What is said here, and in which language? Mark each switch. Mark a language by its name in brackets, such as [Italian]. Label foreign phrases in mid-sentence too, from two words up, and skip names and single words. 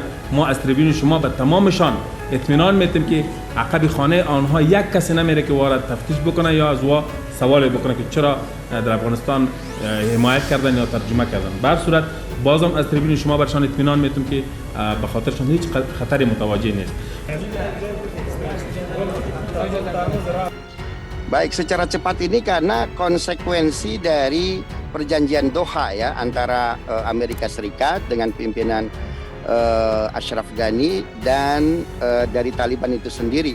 [Persian] ما از تریبون شما به تمامشان اطمینان میدیم که عقب خانه آنها یک کسی نمیره که وارد تفتیش بکنه یا از وا سوال بکنه که چرا در افغانستان حمایت کردن یا ترجمه کردن. به هر صورت بازم از تریبون شما برشان اطمینان میدیم که به خاطرشان هیچ خطری متوجه نیست. [Indonesian] Baik, secara cepat ini karena konsekuensi dari perjanjian Doha ya antara Amerika Serikat dengan pimpinan Ashraf Ghani dan dari Taliban itu sendiri.